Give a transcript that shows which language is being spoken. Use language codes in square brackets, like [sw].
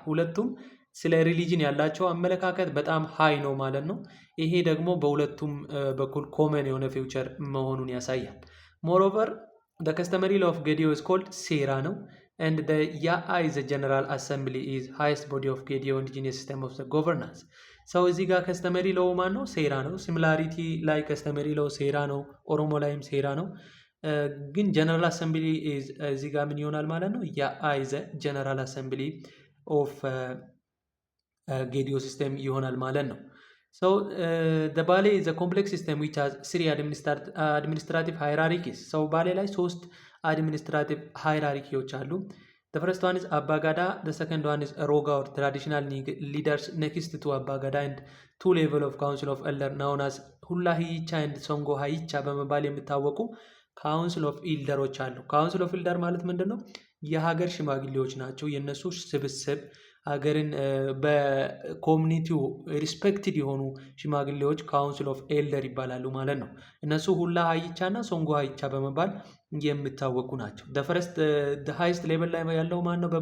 [am] ሁለቱም ስለ ሪሊጅን ያላቸው አመለካከት በጣም ሃይ ነው ማለት ነው። ይሄ ደግሞ በሁለቱም በኩል ኮመን የሆነ ፊውቸር መሆኑን ያሳያል። [en] moreover the customary law of Gedio is called ሴራ ነው። and the Ya'a is a general assembly is highest body of Gedio indigenous system of the governance. [am] so እዚህ ጋር customary law ማን ነው? ሴራ ነው። similarity ላይ customary law ሴራ ነው። ኦሮሞ ላይም ሴራ ነው። ግን [en] general assembly is [am] እዚህ ጋር ምን ይሆናል ማለት ነው? [en] Ya'a is a general assembly of Gedio system [am] ይሆናል ማለት ነው። [en] so the Bale is a complex system which has three administrative hierarchies. so [am] ባሌ ላይ ሶስት [en] administrative hierarchiዎች አሉ። the first one is Abbagada, the second one is Roga or traditional leaders next to Abbagada and two level of council of elder known as Hulla Hicha and Songo Haicha [am] በመባል የሚታወቁ ካውንስል ኦፍ ኢልደሮች አሉ። ካውንስል ኦፍ ኢልደር ማለት ምንድን ነው? የሀገር ሽማግሌዎች ናቸው። የእነሱ ስብስብ ሀገርን በኮሚኒቲው ሪስፔክትድ የሆኑ ሽማግሌዎች ካውንስል ኦፍ ኤልደር ይባላሉ ማለት ነው። እነሱ ሁላ ሀይቻ እና ሶንጎ ሀይቻ በመባል የሚታወቁ ናቸው። ፈረስት ሃይስት ሌቨል ላይ ያለው ማን ነው?